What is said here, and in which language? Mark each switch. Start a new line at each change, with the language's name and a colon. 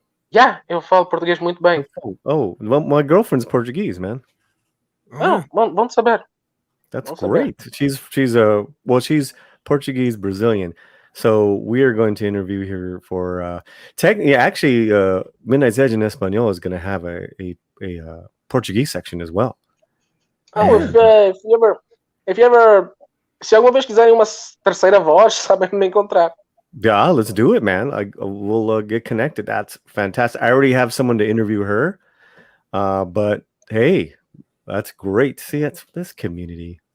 Portuguese: Yeah, eu falo português muito bem.
English: Oh, my girlfriend's Portuguese, man.
Portuguese: Bom saber.
English: That's great. She's Portuguese Brazilian. So we are going to interview her for actually Midnight's Edge in Espanol is going to have a Portuguese section as well. If you ever
Portuguese: se alguma vez quiserem uma terceira voz, sabem me encontrar.
English: Yeah, let's do it, man. We'll get connected. That's fantastic. I already have someone to interview her. But hey, that's great. See, that's this community.